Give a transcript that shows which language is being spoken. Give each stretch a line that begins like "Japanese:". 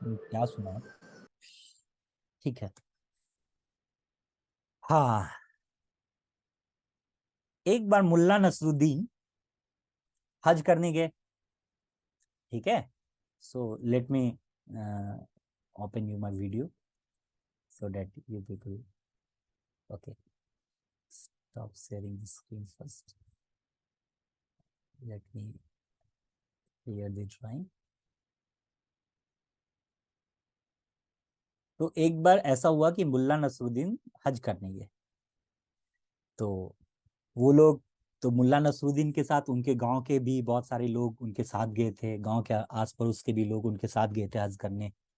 Hindi: क्या सुना, ठीक है। हाँ, एक बार मुल्ला नसरुद्दीन हज करने गए, ठीक है।
English: So let me open you my video so that you people, okay, stop sharing the screen first, let me clear the drawing।
Hindi: तो एक बार ऐसा हुआ कि मुल्ला नसरुद्दीन हज करने गए, तो वो लोग, तो मुल्ला नसरुद्दीन के साथ उनके गांव के भी बहुत सारे लोग उनके साथ गए थे, गांव के आस पड़ोस के भी लोग उनके साथ गए थे हज करने।